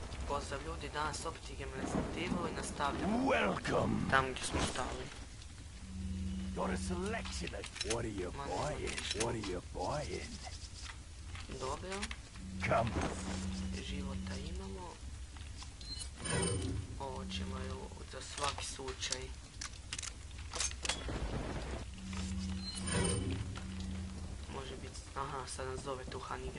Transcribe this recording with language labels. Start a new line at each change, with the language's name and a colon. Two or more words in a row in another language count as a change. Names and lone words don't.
Croatian: Pozdrav ljudi, danas opet igramo Resident Evil i nastavljamo
English: Welcome.
Croatian: tamo gdje smo stali.
English: Got a selection of what are you buying? What are you buying?
Croatian: Dobro,
English: Come.
Croatian: života imamo. Ovo ćemo za svaki slučaj. Može biti, aha, sad nas zove tu Hannigan.